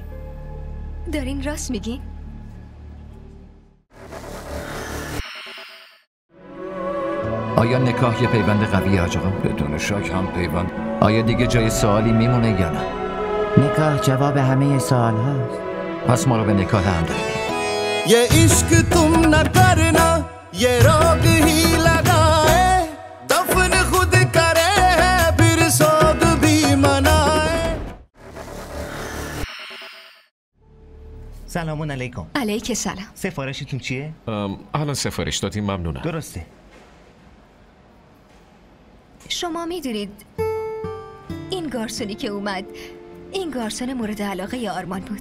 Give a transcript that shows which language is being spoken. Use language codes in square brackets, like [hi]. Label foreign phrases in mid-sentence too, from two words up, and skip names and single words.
[fa] دارین راست میگین؟ آیا نکاح یه پیوند قویه حاج آقا؟ بدون شک هم پیوند. آیا دیگه جای سوالی میمونه یا نه؟ نکاح جواب همه سوال هاست. پس ما رو به نکاح هم داریم. [hi] ये इश्क तुम न करना ये रोग ही लगाए दफन खुद करे है फिर सोग भी मनाए. [fa] سلام علیکم. علیک سلام. سفارشتون چیه؟ الان سفارش دادیم، ممنونم. درسته. شما میدونید این گارسونی که اومد، این گارسون مورد علاقه آرمان بود.